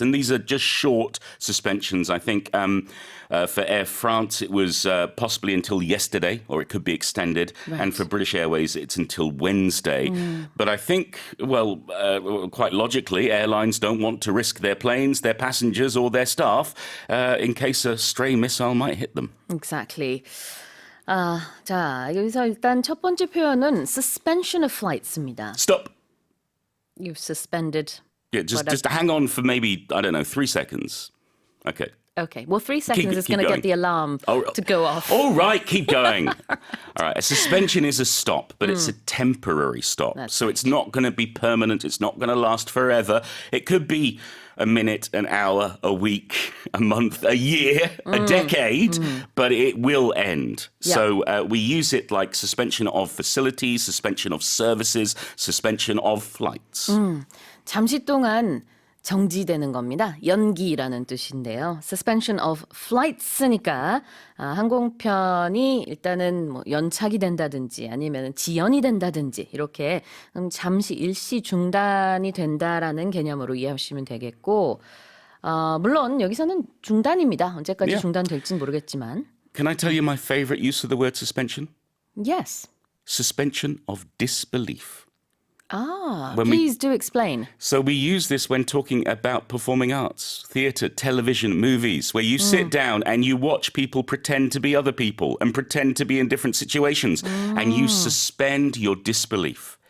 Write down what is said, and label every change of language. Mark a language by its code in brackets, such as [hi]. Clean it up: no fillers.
[en] And these are just short suspensions. I think for Air France, it was possibly until yesterday, or it could be extended. Right. And for British Airways, it's until Wednesday. But I think, well, quite logically, airlines don't want to risk their planes, their passengers, or their staff in case a stray missile might hit them. Exactly. [ko] 자, 여기서 일단 첫 번째 표현은 [en] suspension of flights [ko] 입니다. [en] Stop. You've suspended. Yeah, just hang on for maybe, I don't know, 3 seconds. Okay. Okay, well, 3 seconds is going to get the alarm to go off. All right, keep going. All right, a suspension is a stop, but it's a temporary stop. So it's not going to be permanent. It's not going to last forever. It could be a minute, an hour, a week, a month, a year, a decade, but it will end. Yeah. So we use it like suspension of facilities, suspension of services, suspension of flights. [ko] 잠시 동안 정지되는 겁니다. 연기라는 뜻인데요. [en] Suspension of flights [ko] 니까 항공편이 일단은 뭐 연착이 된다든지 아니면 지연이 된다든지 이렇게 잠시 일시 중단이 된다라는 개념으로 이해하시면 되겠고 물론 여기서는 중단입니다. 언제까지 중단될지는 모르겠지만. [en] Can I tell you my favorite use of the word suspension? Yes. Suspension of disbelief. Please do explain. So we use this when talking about performing arts, theatre, television, movies, where you sit down and you watch people pretend to be other people and pretend to be in different situations, and you suspend your disbelief.